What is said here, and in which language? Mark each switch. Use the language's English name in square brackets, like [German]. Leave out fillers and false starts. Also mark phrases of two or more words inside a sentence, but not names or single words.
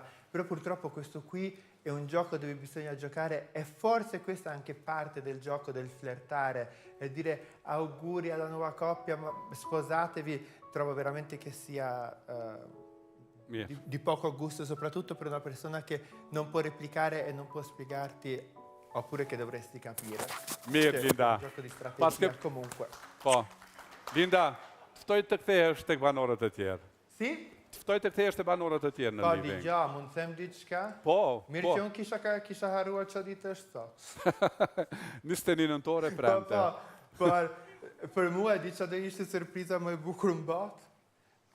[Italian] Però purtroppo questo qui è un gioco dove bisogna giocare e forse questa è anche parte del gioco del flirtare e dire auguri alla nuova coppia, ma sposatevi, trovo veramente che sia... Di poco gusto, soprattutto per una persona che non può replicare e non può spiegarti, oppure che dovresti capire. [Albanian] Mirë, Linda. [Italian] È un gioco di strategia, comunque. [Albanian] Po. Linda, ftoj të kthehesh tek banorët e tjerë. Si? Ftoj të kthehesh tek banorët e tjerë në Po, living. digja, mund të them diçka? Po, Mirë që unë kisha haruar çfarë ditë është sot. 21 nëntore premte. Po, për mua e di çfarë do ishte surpriza më e bukur në botë.